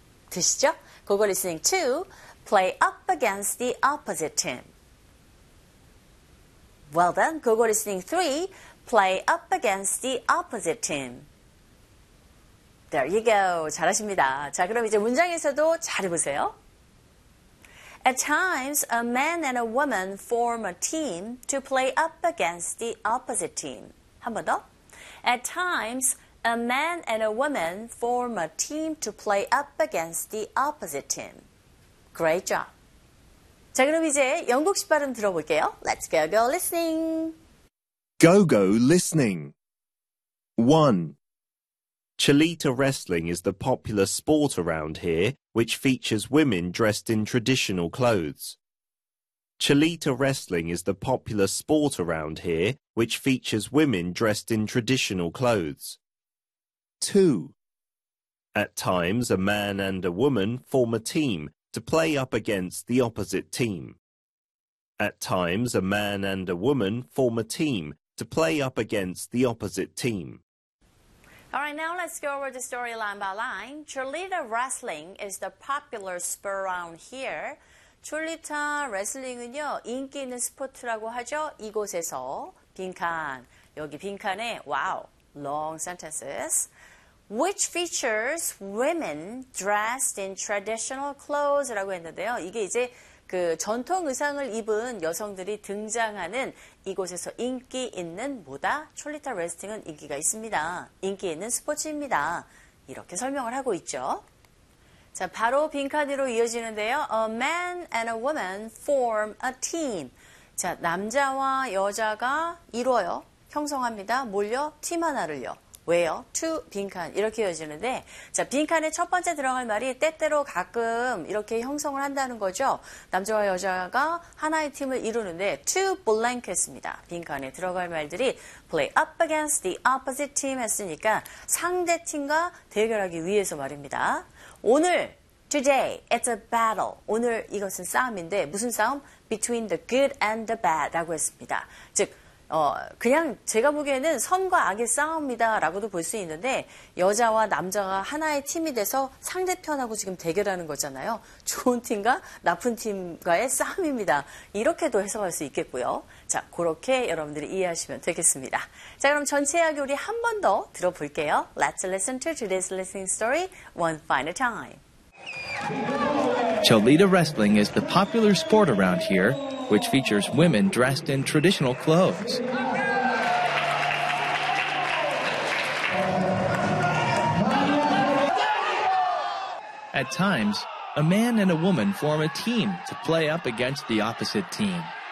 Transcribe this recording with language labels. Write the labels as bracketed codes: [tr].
[ko] 드시죠? [en] Google listening 2. Play up against the opposite team. Well done. Google listening 3. Play up against the opposite team. There you go. [ko] 잘하십니다. 자, 그럼 이제 문장에서도 잘 해보세요. [en] At times, a man and a woman form a team to play up against the opposite team. [ko] 한 번 더. [en] At times, a man and a woman form a team to play up against the opposite team. Great job. [ko] 자, 그럼 이제 영국식 발음 들어볼게요. [en] Let's go, go, listening. Go, go, listening. 1. Chilita wrestling is the popular sport around here, which features women dressed in traditional clothes. Chilita wrestling is the popular sport around here, which features women dressed in traditional clothes. 2. At times, a man and a woman form a team to play up against the opposite team. At times, a man and a woman form a team to play up against the opposite team. All right, now let's go over the story line by line. Chilita wrestling is the popular sport around here. [ko] Chilita wrestling은요, 인기 있는 스포츠라고 하죠. 이곳에서 빈칸. 여기 빈칸에 [en] wow, long sentences. Which features women dressed in traditional clothes [ko] 라고 했는데요. 이게 이제 그 전통 의상을 입은 여성들이 등장하는 이곳에서 인기 있는 뭐다? 촐리타 레슬링은 인기가 있습니다. 인기 있는 스포츠입니다. 이렇게 설명을 하고 있죠. 자, 바로 빈칸으로 이어지는데요. A man and a woman form a team. 자, 남자와 여자가 이루어요. 형성합니다. 몰려 팀 하나를요. 왜요? to 빈칸 이렇게 이어지는데 자 빈칸에 첫 번째 들어갈 말이 때때로 가끔 이렇게 형성을 한다는 거죠. 남자와 여자가 하나의 팀을 이루는데 [en] to blank [ko] 했습니다. 빈칸에 들어갈 말들이 [en] play up against the opposite team [ko] 했으니까 상대 팀과 대결하기 위해서 말입니다. 오늘 [en] today it's a battle. [ko] 오늘 이것은 싸움인데 무슨 싸움? [en] between the good and the bad [ko] 라고 했습니다. 즉 그냥 제가 보기에는 선과 악의 싸움이다라고도 볼 수 있는데 여자와 남자가 하나의 팀이 돼서 상대편하고 지금 대결하는 거잖아요. 좋은 팀과 나쁜 팀과의 싸움입니다. 이렇게도 해석할 수 있겠고요. 자, 그렇게 여러분들이 이해하시면 되겠습니다. 자, 그럼 전체 이야기 우리 한 번 더 들어볼게요. [en] Let's listen to today's listening story one final time. Chilita wrestling is the popular sport around here, which features women dressed in traditional clothes. At times, a man and a woman form a team to play up against the opposite team.